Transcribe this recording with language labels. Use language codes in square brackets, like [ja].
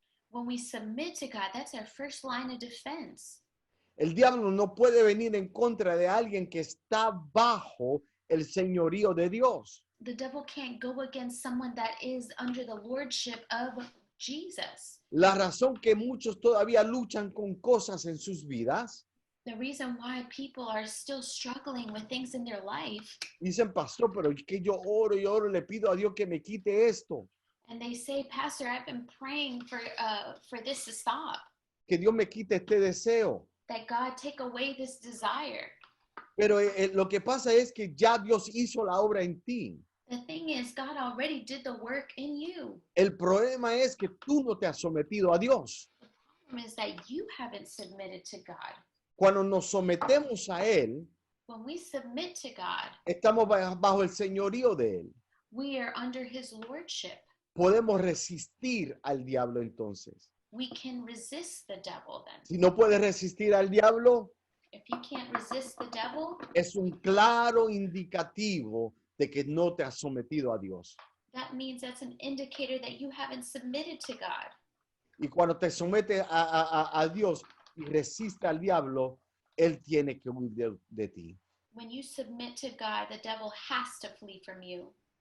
[en] When we submit to God, that's our first line of defense. [es] El diablo no puede venir en contra de alguien que está bajo el señorío de Dios. [en] The devil can't go against someone that is under the lordship of Jesus. [es] La razón que muchos todavía luchan con cosas en sus vidas, [en] The reason why people are still struggling with things in their life, [es] dicen, pastor, pero es que yo oro y oro, le pido a Dios que me quite esto, [en] and they say, Pastor, I've been praying for this to stop, [es] que Dios me quite este deseo. [en] that God take away this desire. [es] Pero lo que pasa es que ya Dios hizo la obra en ti. [en] The thing is, God already did the work in you. [es] El problema es que tú no te has sometido a Dios. [en] The problem is that you haven't submitted to God. [es] Cuando nos sometemos a Él, [en] When we submit to God, [es] estamos bajo el señorío de Él. [en] we are under his lordship. [es] Podemos resistir al diablo entonces. [en] We can resist the devil then. [es] Si no puedes resistir al diablo, [en] If you can't resist the devil, [es] es un claro indicativo de que no te has sometido a Dios. [en] that means that's an indicator that you haven't submitted to God. [es] Y cuando te sometes a Dios y resiste al diablo, Él tiene que huir de ti. [en] When you submit to God, the devil has to flee from you.